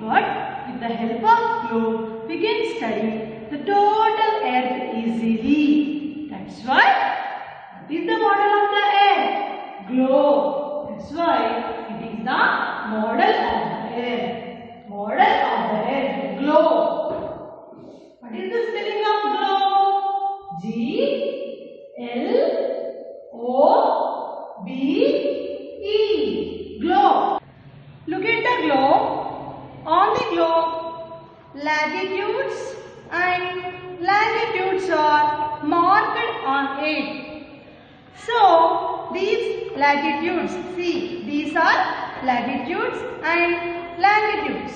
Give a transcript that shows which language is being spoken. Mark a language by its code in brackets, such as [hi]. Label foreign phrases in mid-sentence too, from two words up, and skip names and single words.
[en] But with the help of globe, we can study the total earth easily. That's why, what is the model of the earth? Globe. That's why it is the model of the earth. Model of the earth, globe. What is the spelling of globe? G-L-O-B-E. Globe. Look at the globe. On the globe, latitudes and latitudes are marked on it. So, these latitudes, see, these are latitudes and latitudes.